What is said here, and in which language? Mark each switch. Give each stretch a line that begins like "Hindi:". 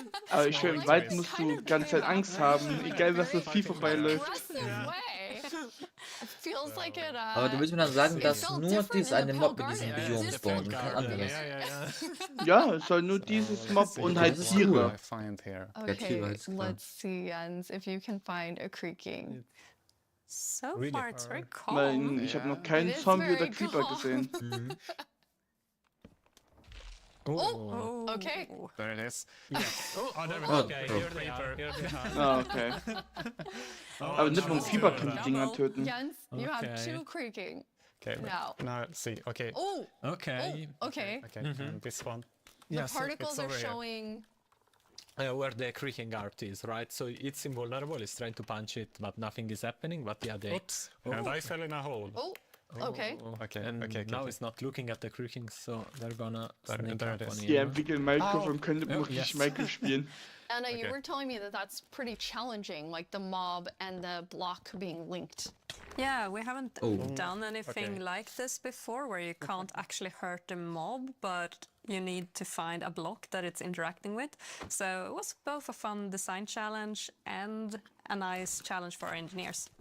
German: Aber ich höre, im Wald musst du die ganze Zeit Angst haben, egal was das Vieh vorbeiläuft. Aber du willst mir dann sagen, dass nur dieses eine Mob in diesem Biom spawnt und kein anderes? Ja, es soll nur dieses Mob und halt Tiere.
English: Okay, let's see, Jens, if you can find a creaking. So far, it's very calm.
German: Ich habe noch keinen Zombie oder Creeper gesehen.
English: Oh, okay. There it is. Yes. There we go. Okay, here they are. Okay.
German: Aber nicht nur Creeper kann die Dinger töten.
English: Jens, you have two creaking. Okay, now let's see. Okay. Oh. Okay. Okay. This one. The particles are showing. Where the creaking art is, right? So it's invulnerable, it's trying to punch it, but nothing is happening, but yeah, they... Oops, and I fell in a hole. Okay. Okay, now it's not looking at the creaking, so they're gonna sneak up on
German: Die entwickeln Minecraft und können wirklich Minecraft spielen.
English: Anna, you were telling me that that's pretty challenging, like the mob and the block being linked. Yeah, we haven't done anything like this before, where you can't actually hurt the mob, but you need to find a block that it's interacting with. So it was both a fun design challenge and a nice challenge for our engineers.